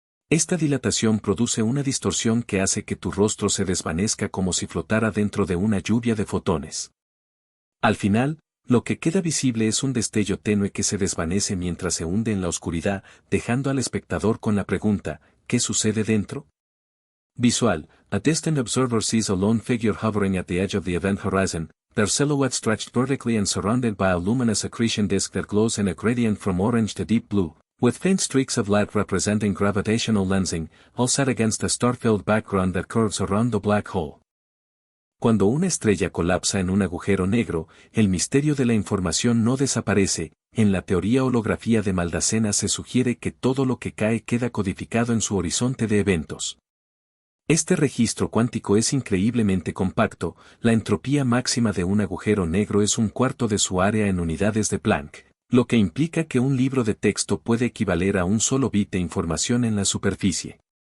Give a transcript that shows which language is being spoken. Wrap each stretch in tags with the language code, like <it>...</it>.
<es>Esta dilatación produce una distorsión que hace que tu rostro se desvanezca como si flotara dentro de una lluvia de fotones. Al final, lo que queda visible es un destello tenue que se desvanece mientras se hunde en la oscuridad, dejando al espectador con la pregunta, ¿qué sucede dentro?</es> <en>Visual, a distant observer sees a lone figure hovering at the edge of the event horizon, their silhouette stretched vertically and surrounded by a luminous accretion disk that glows in a gradient from orange to deep blue, with faint streaks of light representing gravitational lensing, all set against a star-filled background that curves around the black hole.</en> <es>Cuando una estrella colapsa en un agujero negro, el misterio de la información no desaparece. En la teoría holografía de Maldacena se sugiere que todo lo que cae queda codificado en su horizonte de eventos. Este registro cuántico es increíblemente compacto. La entropía máxima de un agujero negro es un cuarto de su área en unidades de Planck, lo que implica que un libro de texto puede equivaler a un solo bit de información en la superficie.</es>